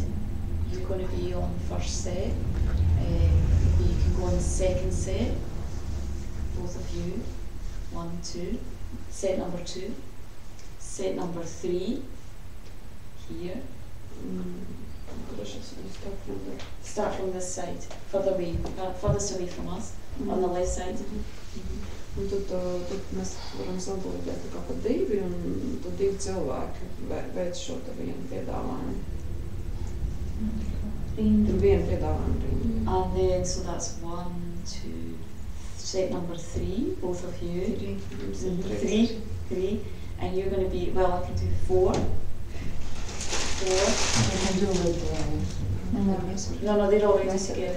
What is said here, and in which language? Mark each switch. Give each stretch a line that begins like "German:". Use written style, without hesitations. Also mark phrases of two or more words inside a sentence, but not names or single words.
English: You're going to be on first set. Maybe you can go on the second set, both of you, 1, 2, set number 2, set number 3, here. Start from this side, furthest away from us, on the left side.
Latvian: Un tad mēs varam sadalīt tā kā pa 2, un tad 2 cilvēki veic šo te vienu piedāvājumu. Tad vienu piedāvājumu.
English: And then, so that's 1, 2, set number 3, both of you. 3. And you're going to be, well, I can do 4. 4. I can do with No, they're already together.